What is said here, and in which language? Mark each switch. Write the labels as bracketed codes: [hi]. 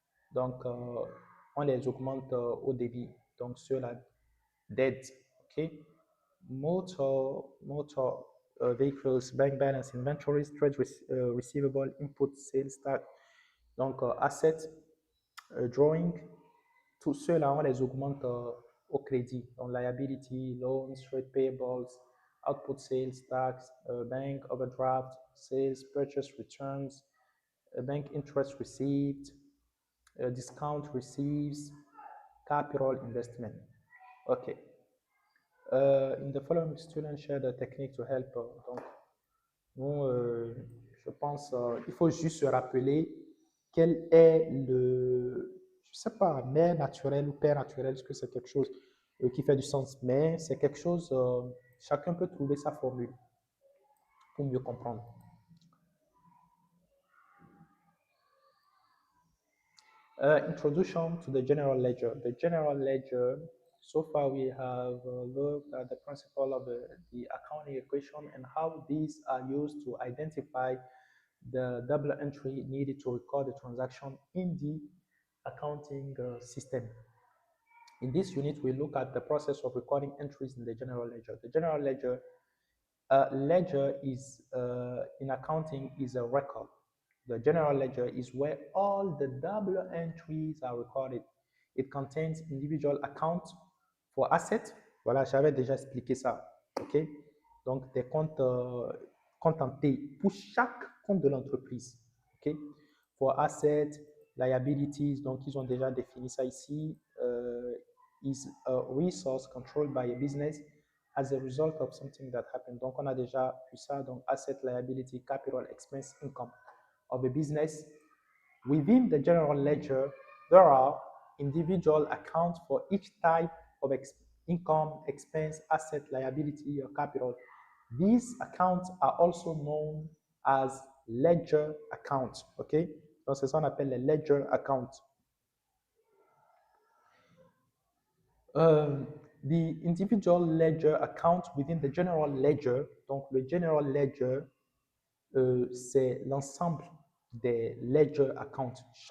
[fr] Donc, on les augmente au débit. Donc, ceux-là, debt, OK? [en] Motor vehicles, bank balance, inventories, trade receivable, input, sales tax. [fr] Donc, assets, drawing, tous ceux-là, on les augmente au crédit. [en] Donc, liability, loans, trade payables, output sales tax, bank overdraft, sales purchase returns, bank interest received, discount receives, capital investment. Okay. In the following, students share the technique to help. [fr] Donc, nous, je pense, il faut juste se rappeler quel est je sais pas, mère naturelle ou père naturel, est-ce que c'est quelque chose qui fait du sens, mais c'est quelque chose, chacun peut trouver sa formule pour mieux comprendre. [en] Introduction to the general ledger. The general ledger, so far we have looked at the principle of the accounting equation and how these are used to identify the double entry needed to record the transaction in the accounting system. In this unit, we look at the process of recording entries in the general ledger. The general ledger A ledger is, in accounting, is a record. The general ledger is where all the double entries are recorded. It contains individual accounts for assets. [fr] Voilà, j'avais déjà expliqué ça. OK? Donc, des comptes contentés pour chaque compte de l'entreprise. OK? [en] For assets, liabilities, [fr] donc ils ont déjà défini ça ici. [en] Is a resource controlled by a business as a result of something that happened. [fr] Donc, on a déjà vu ça. Donc, asset, liability, capital, expense, income of a business. [en] Within the general ledger, there are individual accounts for each type of income, expense, asset, liability, or capital. These accounts are also known as ledger accounts. OK? [fr] Donc, c'est ça qu'on appelle les ledger accounts. [en] The individual ledger account within the general ledger, [fr] donc le general ledger, c'est l'ensemble des ledger accounts.